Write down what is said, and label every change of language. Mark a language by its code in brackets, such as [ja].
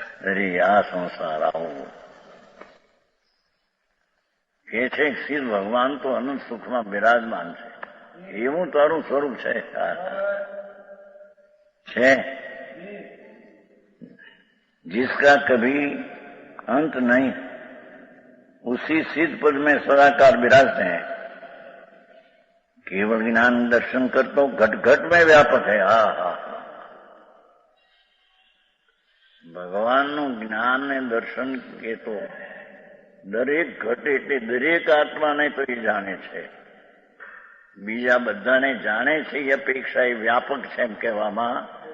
[gu] અરે આ સંસાર આવો કે છે. શિવ ભગવાન તો અનંત સુખમાં બિરાજમાન છે, એવું તારું સ્વરૂપ છે. [hi] जिसका कभी अंत नहीं, उसी सिद्ध पद में सदाकार विराजते हैं. केवल ज्ञान दर्शन करता घट घट में व्यापक है. [gu] हा ભગવાનનું જ્ઞાન ને દર્શન એ તો દરેક ઘટે એટલે દરેક આત્માને તો એ જાણે છે. બીજા બધાને જાણે છે એ અપેક્ષા એ વ્યાપક છે એમ કહેવામાં.